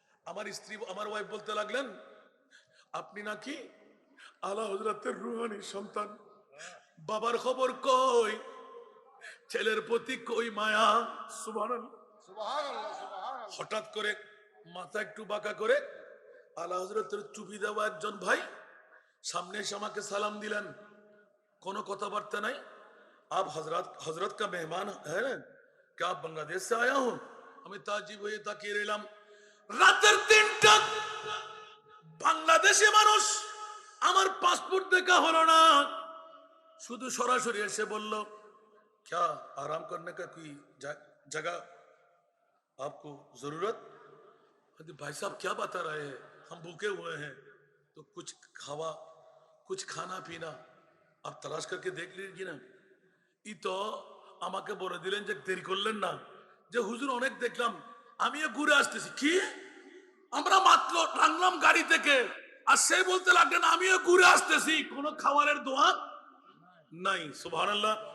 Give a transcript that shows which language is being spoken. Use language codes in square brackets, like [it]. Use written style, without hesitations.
[bn] আমার স্ত্রী, আমার ওয়াইফ বলতে লাগলেন, আপনি নাকি আলা হযরতের রুহানি সন্তান, বাবার খবর কই, ছেলের প্রতি কই মায়া, সুবহানাল্লাহ। হঠাৎ করে মাথা একটু বাঁকা করে আলা হযরতের টুপি দেওয়া একজন ভাই সামনে এসে আমাকে সালাম দিলেন, কোনো কথাবার্তা নাই। [hi] आप हजरत का मेहमान है क्या? आप बांग्लादेश से आया हूं। [bn] আমি তাজিব হয়ে তাকিয়ে রইলাম। রাতের 3টা, বাংলাদেশি মানুষ, আমার পাসপোর্ট দেখা হলো না, শুধু সরাসরি এসে বলল, [hi] क्या आराम करने का कोई जगह आपको जरूरत? भाई साहब क्या बता रहे हैं, हम भूखे हुए हैं, तो कुछ खाना पीना आप तलाश करके देख लीजिए ना। [bn] ই তো আমাকে বলে দিলেন যে দেরি করলেন না, যে হুজুর অনেক দেখলাম, আমিও ঘুরে আসতেছি। কি? আমরা মাত্র নামলাম গাড়ি থেকে, আর সে বলতে লাগলেন আমিও ঘুরে আসতেছি, কোনো খাবারের দোয়ান নাই, সুবহানাল্লাহ।